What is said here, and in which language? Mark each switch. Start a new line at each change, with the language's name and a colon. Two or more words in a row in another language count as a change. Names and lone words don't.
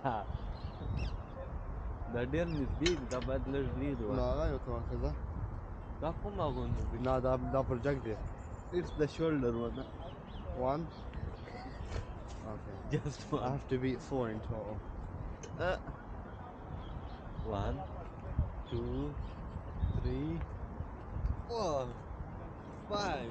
Pashto: دا ډېر نږدې دي دا باید لږ لرې وای
English: No, I don't know what that.
Pashto: دا کومه غونډه دي
English: No, that project there. it's the shoulder one One. Okay. just I one have to beat 4 in total. 1 2 3 4 5